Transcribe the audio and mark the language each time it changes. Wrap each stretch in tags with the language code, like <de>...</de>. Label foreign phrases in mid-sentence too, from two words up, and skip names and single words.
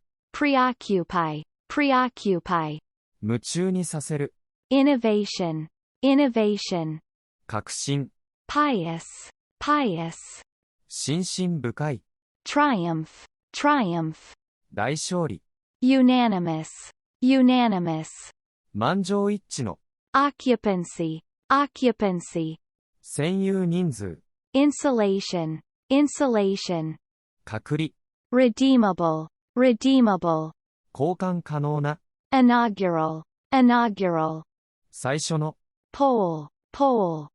<en>preoccupy, preoccupy,</en> <ja>夢中にさせる。</ja> <en>innovation, innovation,</en> <ja>革新。</ja> <en>pious, pious,</en> <ja>心身深い。</ja> <en>triumph, triumph,</en> <ja>大勝利。</ja> <en>unanimous, unanimous,</en> <ja>満場一致の。</ja> <en>occupancy, occupancy,</en> <ja>占有人数。</ja> <en>insulation, insulation,</en> <ja>隔離。</ja> <en>redeemable, redeemable,</en> <ja>交換可能な。</ja> <en>inaugural, inaugural,</en> <ja>最初の。</ja> <en>poll, poll,</en>